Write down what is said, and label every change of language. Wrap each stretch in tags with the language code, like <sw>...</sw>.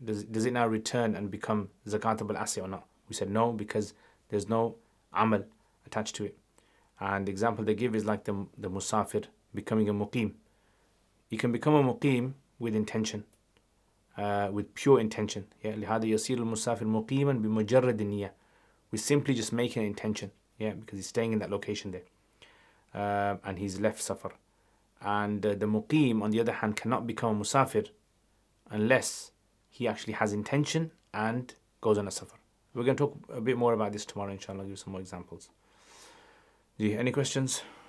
<en>Does it now return and become zakatable asset or not? We said no, because there's no amal attached to it. And the example they give is like the musafir becoming a muqim. You can become a muqim with intention, with pure intention.</en> <ar>Yeah, لهذا يصير المسافر مقيما بمجرد النية.</ar> <en>We simply just making an intention. Yeah, because he's staying in that location there. And he's left safar. And the muqim, on the other hand, cannot become a musafir unless he actually has intention and goes on a safar. We're going to talk a bit more about this tomorrow, inshallah. I'll give some more examples. Any questions?</en>